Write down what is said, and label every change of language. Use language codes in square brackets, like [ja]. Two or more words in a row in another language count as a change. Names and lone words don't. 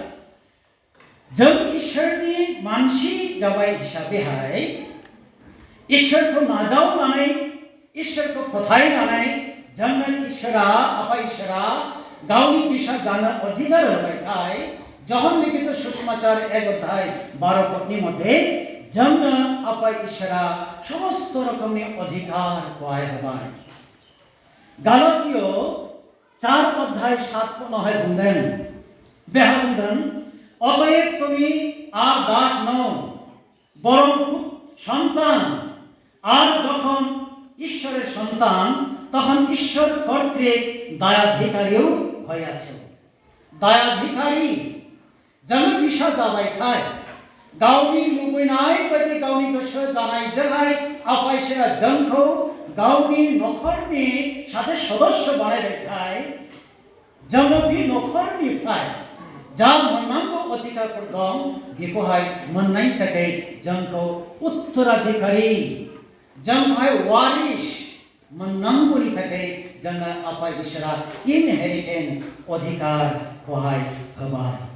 [brx] जों इसोरनि मानसि जाबाय हिसाबैहाय इसोरखौ नाजावनानै इसोरखौ फोथायनानै जोंनो इसोरा आफा इसोरा गावनि बिसा जानो अधिकार होनायखाय जहन लिखित सुसमाचार 1 अध्याय 12 पदनि मध्य जोंनो आफा इसोरा समस्त रोखोमनि अधिकार होबाय होबाय। गालातिय 4 अध्याय 7 पदआवहाय बुंदों बेहा बुंदों [bn] অতএব তুমি আর দাস নও বরং সন্তান আর যখন ঈশ্বরের সন্তান তখন ঈশ্বর কর্তৃক দায়াধিকারীও হইয়াছ। [brx] दायाधिकारी जोङो बिसा जाबायखाय गावनि लुबैनाय बायदि गावनि गोसो जानायजोंहाय आफा इसोरा जोंखौ गावनि नखरनि सासे सदस्य बानायबायखाय जोङो बे नखरनिफ्राय जा मोननांगौ अधिकारफोर दं बेखौहाय मोननायनि थाखाय जोंखौ उत्तराधिकारी जोंहाय वारिस मोननांगौनि थाखाय जोङो आफा इसोरा इनहेरिटेन्स अधिकारखौहाय होबाय।